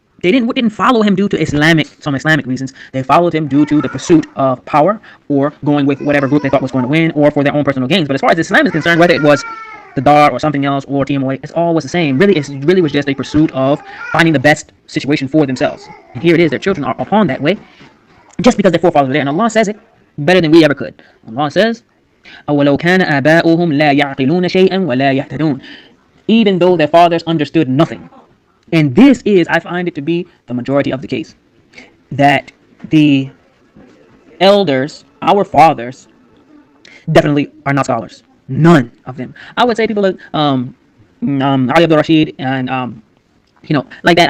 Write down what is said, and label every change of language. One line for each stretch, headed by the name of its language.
English: They didn't follow him due to some Islamic reasons. They followed him due to the pursuit of power, or going with whatever group they thought was going to win, or for their own personal gains. But as far as Islam is concerned, whether it was the Dar or something else or TMOA, it's all was the same. Really, it really was just a pursuit of finding the best situation for themselves. And here it is, their children are upon that way, just because their forefathers were there. And Allah says it better than we ever could. Allah says,
Arabic: أَوَلَوْ كَانَ آبَاؤُهُمْ لَا يَعْقِلُونَ شَيْئًا وَلَا يَهْتَدُونَ.
English: Even though their fathers understood nothing. And this is, I find it to be the majority of the case, that the elders, our fathers, definitely are not scholars. None of them. I would say people like Ali Abdul Rashid and like that.